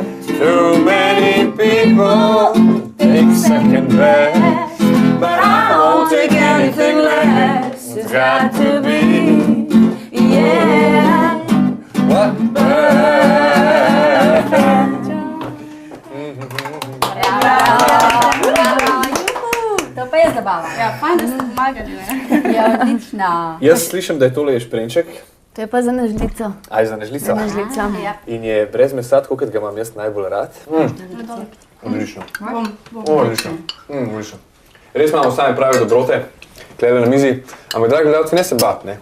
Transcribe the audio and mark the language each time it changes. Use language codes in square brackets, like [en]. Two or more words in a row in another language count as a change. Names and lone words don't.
[en] Too many people take second best, but I won't take anything less. It's got to be, yeah. What? Perfect. [sl] To pa je zabava. Ja, fajn, da ste pomagali, ne? Ja, odlična. Jaz slišim, da je tole ješprenček. To je pa za nažlico. Aj za nežlico. In je brez mesa, tako kot ga imam jaz najbolj rad. Odlično. Odlično. Odlično. Res imamo same prave dobrote, klede na mizi, ampak dragi gledalci, ne se bat, ne.